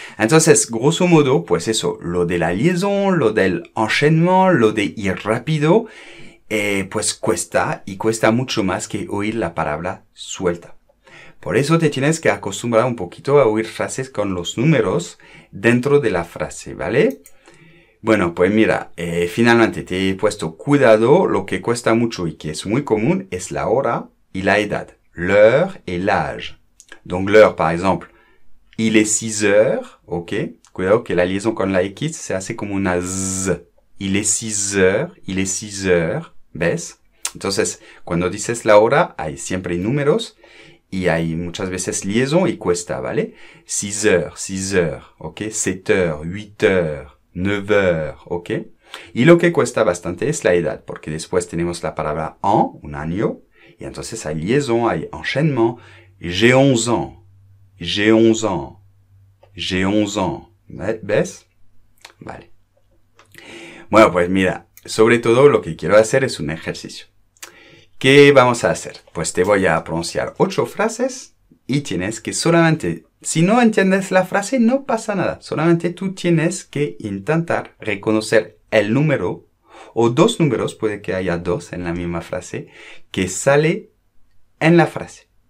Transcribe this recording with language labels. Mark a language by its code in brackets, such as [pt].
[es] Entonces, grosso modo, pues eso, lo de la liaison, lo del enchaînement, lo de ir rápido, pues cuesta y cuesta mucho más que oír la palabra suelta. Por eso te tienes que acostumbrar un poquito a oír frases con los números dentro de la frase, ¿vale? Bueno, pues mira, finalmente te he puesto cuidado, lo que cuesta mucho y que es muy común es la hora y la edad. [fr] L'heure et l'âge. Donc l'heure, par exemple, il est 6 heures, ok? [es] Cuidado que la liaison con la X se hace como una Z. [fr] Il est 6 heures, il est 6 heures, ¿ves? [es] Entonces, cuando dices la hora, hay siempre números. Y hay muchas veces liaison y cuesta, ¿vale? [fr] 6 heures, ¿ok? 7 heures, 8 heures, 9 heures, ¿ok? [es] Y lo que cuesta bastante es la edad, porque después tenemos la palabra an, un año, y entonces hay liaison, hay enchaînement. [fr] J'ai 11 ans, j'ai 11 ans, j'ai 11 ans, ¿ves? [es] Vale. Bueno, pues mira, sobre todo lo que quiero hacer es un ejercicio. ¿Qué vamos a hacer? Pues te voy a pronunciar 8 frases y tienes que solamente, si no entiendes la frase, no pasa nada. Solamente tú tienes que intentar reconocer el número o 2 números, puede que haya 2 en la misma frase, que sale en la frase.